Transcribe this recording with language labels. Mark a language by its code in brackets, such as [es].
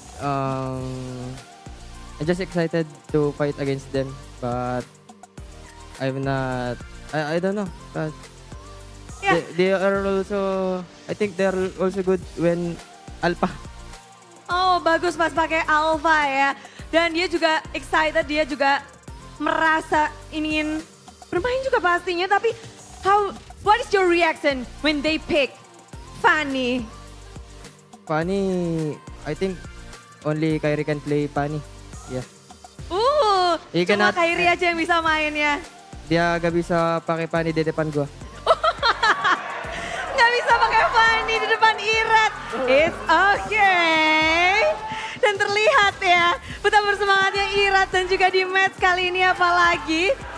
[en] I'm just excited to fight against them, but I'm not. I don't know. But Yeah. they are also. I think they are also good when Alpha. [id] Oh, bagus pas pakai Alpha ya. Dan dia juga excited, dia juga merasa ingin bermain juga pastinya. Tapi [en] what is your reaction when they pick Fanny? Fanny, I think only Kyrie can play Fanny. Yeah. He [id] Cuma [en] cannot- [id] Kyrie aja yang bisa main ya. Dia gak bisa pakai Fanny di depan gua. Nggak bisa pakai Fanny di depan Irat. [en] It's okay. [id] Dan terlihat ya betapa bersemangatnya Irat dan juga di match kali ini apalagi.